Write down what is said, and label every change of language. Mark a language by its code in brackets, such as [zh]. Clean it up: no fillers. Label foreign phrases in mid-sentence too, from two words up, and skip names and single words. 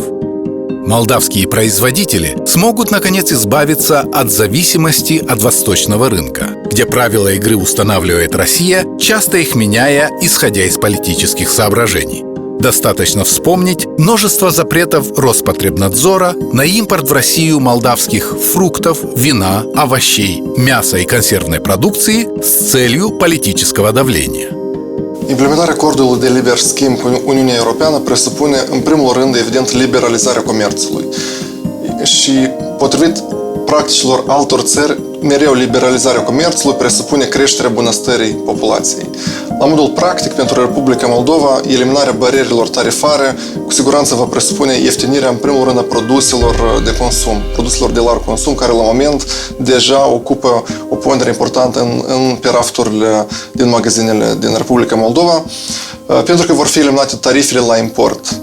[ru] Молдавские производители смогут, наконец, избавиться от зависимости от восточного рынка, где правила игры устанавливает Россия, часто их меняя, исходя из политических соображений. Достаточно вспомнить множество запретов Роспотребнадзора на импорт в Россию молдавских фруктов, вина, овощей, мяса и консервной продукции с целью политического давления. [ro] Implementarea acordului de liber schimb cu Uniunea Europeană presupune, în primul rând, evident, liberalizarea comerțului. Și, potrivit practicilor altor țări, mereu liberalizarea comerțului presupune creșterea bunăstării populației. La modul practic, pentru Republica Moldova, eliminarea barierelor tarifare cu siguranță va presupune ieftinirea, în primul rând, a produselor de consum, produselor de larg consum, care la moment deja ocupă o pondere importantă pe rafturile din magazinele din Republica Moldova, pentru că vor fi eliminate tarifele la import.